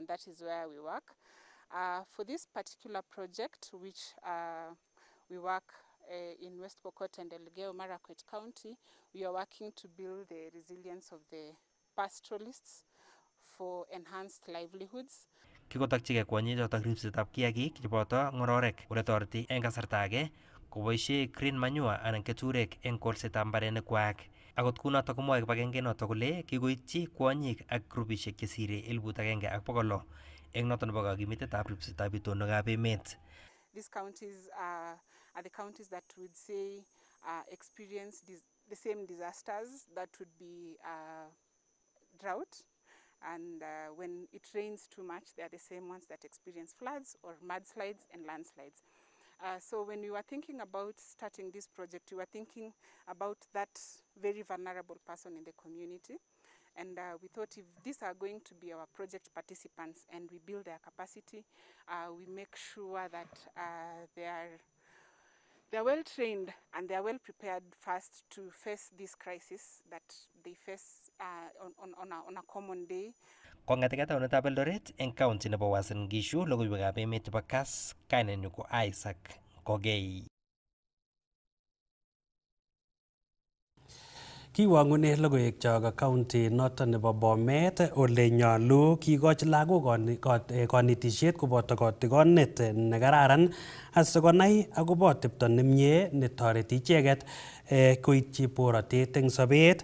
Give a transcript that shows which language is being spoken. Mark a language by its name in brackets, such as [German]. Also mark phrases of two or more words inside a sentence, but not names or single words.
[English] That is where we work. For this particular project, which we work in West Pokot and Elgeyo Marakwet County, we are working to build the resilience of the pastoralists for enhanced livelihoods. [Kalenjin] Kikotokchigei kwonyichotok ribsetab kiagik cheboto ng'ororek ole toreti eng kasarta age koboisie [English] green manure [Kalenjin] anan keturek eng kolsetab mbarenikwak. Akot kunotok komwoe kibagenge notok kole kikoityi kwonyik ak grupisiek chesire 1,600 eng noto nebo kakimitetab ribsetab itonwekab emet. [English] These counties are the counties that would say experience the same disasters, that would be drought. And when it rains too much, they are the same ones that experience floods or mudslides and landslides. So when we were thinking about starting this project, we were thinking about that very vulnerable person in the community. And we thought if these are going to be our project participants and we build their capacity, we make sure that they're well trained and they're well prepared first to face this crisis that they face on a common day. [Kalenjin] Kong'ete taunetab Eldoret eng county nebo Uasin Gishu, logoiwekab emet chebo Kass, kainenyu ko Isaac Kogei. Kiwang'une logoiwek chok county noton nebo Bomet ole nyolu kikochi lagok konetisiet koboto kotigonet nekararan asikonai akobo atepto nemie netoreti icheket koityi borotet eng sobet.